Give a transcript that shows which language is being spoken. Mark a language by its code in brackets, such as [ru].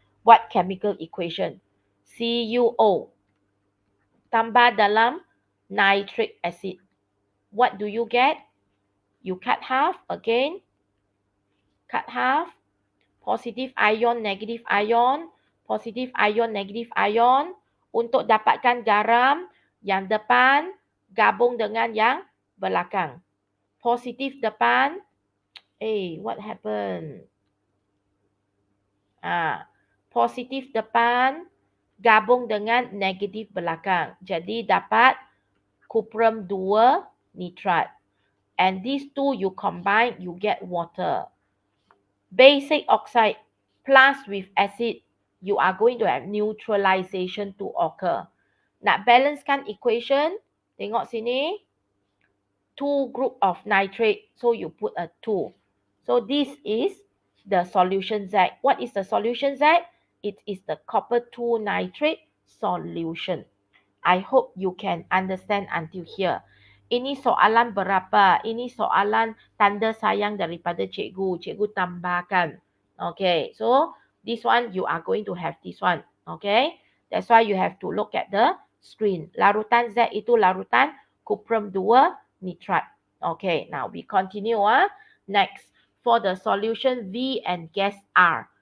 [en] What chemical equation? CuO [ms] tambah dalam [en] nitric acid. What do you get? You cut half again. Cut half. Positive ion, negative ion. [ms] positif ion, negatif ion. Untuk dapatkan garam, yang depan gabung dengan yang belakang. Positif depan, what happened? Positif depan gabung dengan negatif belakang. Jadi dapat cuprum 2 nitrat. [en] And these two you combine, you get water. Basic oxide plus with acid, you are going to have neutralization to occur. [ms] Nak balancekan equation, tengok sini. [en] 2 group of nitrate, so you put a 2. So this is the solution Z. What is the solution Z? It is the copper 2 nitrate solution. I hope you can understand until here. [ms] Ini soalan berapa? Ini soalan tanda sayang daripada cikgu. Cikgu tambahkan. [en] Okay, so this one you are going to have this one. Okay, that's why you have to look at the screen. [ms] Larutan Z itu larutan cuprum 2 nitrat. [en] Okay, now we continue. Next, for the solution V and gas R.